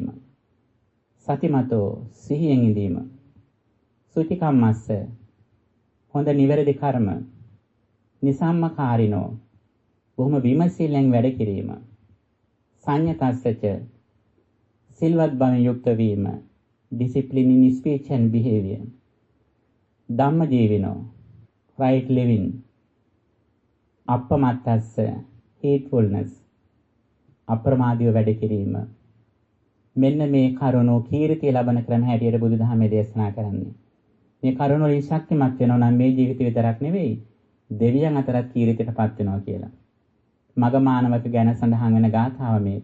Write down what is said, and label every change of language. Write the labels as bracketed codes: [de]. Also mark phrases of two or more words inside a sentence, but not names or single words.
[si] සතිමතෝ සිහියෙන් ඉඳීම. සුචිකම්මස්ස හොඳ නිවැරදි කර්ම. නිසම්මකාරිනෝ බොහොම විමසිල්ලෙන් වැඩ කිරීම. සංයතස්සච සිල්වත් බවින් යුක්ත වීම. [en] discipline in speech and behavior. ධම්මජීවිනෝ right living. අප්පමත්තස්ස heedfulness. [si] අප්‍රමාදීව වැඩ කිරීම. මෙන්න මේ කරුණෝ කීර්තිය ලබන ක්‍රම හැටියට බුදුදහමේ දේශනා කරන්නේ. මේ කරුණ වලින් ශක්තිමත් වෙනවා නම් මේ ජීවිත විතරක් නෙවෙයි දෙවියන් අතරත් කීර්තියටපත් වෙනවා කියලා. මග මානවක ගැන සඳහන් වෙන ගාථාව මේක.